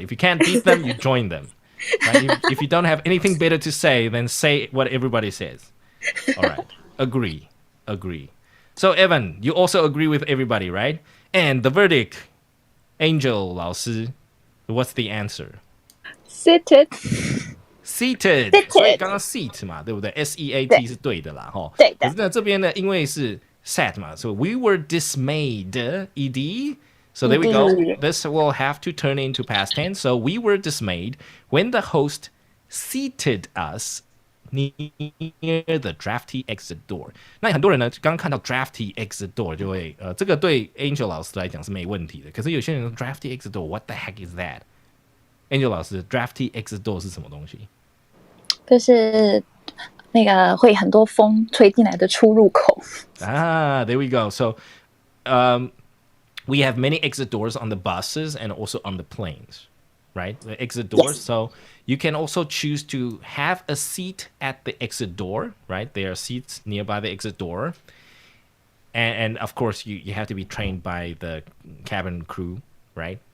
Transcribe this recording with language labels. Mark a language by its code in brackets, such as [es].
[en] If you can't beat them, you join them. Right? If you don't have anything better to say, then say what everybody says. All right. Agree. So Evan, you also agree with everybody, right? And the verdict, Angel 老师, what's the answer? Seated. [zh] Seated， 所以刚刚 seat 嘛，对不对 ？SEAT 是对的啦，哈。对的。可是呢，这边呢，因为是 sat 嘛，所以 [en] we were dismayed， [zh] ed。 [en] So there we go. This will have to turn into past tense. So we were dismayed when the host seated us near the drafty exit door. [zh] 那很多人呢，刚刚看到 drafty exit door 就会，这个对 Angel 老师来讲是没问题的。可是有些人说 drafty exit door， [en] what the heck is that？ [zh] Angel 老师 ，drafty exit door 是什么东西？就是那个会很多风吹进来的出入口。 [en] There we go. So, we have many exit doors on the buses and also on the planes, right? The exit doors. Yes. So you can also choose to have a seat at the exit door, right? There are seats nearby the exit door. And of course, you have to be trained by the cabin crew, right?